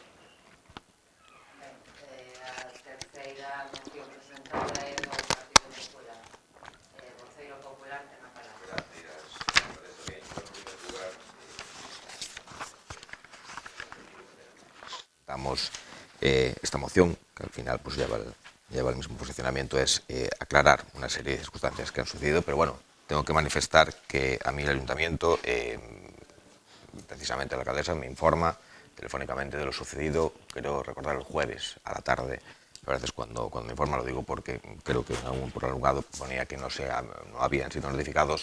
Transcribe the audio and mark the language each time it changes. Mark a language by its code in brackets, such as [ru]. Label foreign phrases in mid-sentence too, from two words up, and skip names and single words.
[gl] A terceira moción presentada é do Partido Popular. Voceiro Popular ten a palabra. [es] Damos esta moción, que al final lleva el mismo posicionamiento, es aclarar una serie de circunstancias que han sucedido, pero bueno, tengo que manifestar que a mí el ayuntamiento, precisamente la alcaldesa, me informa telefónicamente de lo sucedido, creo recordar el jueves a la tarde. A veces cuando me informa lo digo porque creo que por algún lado ponía que no habían sido notificados.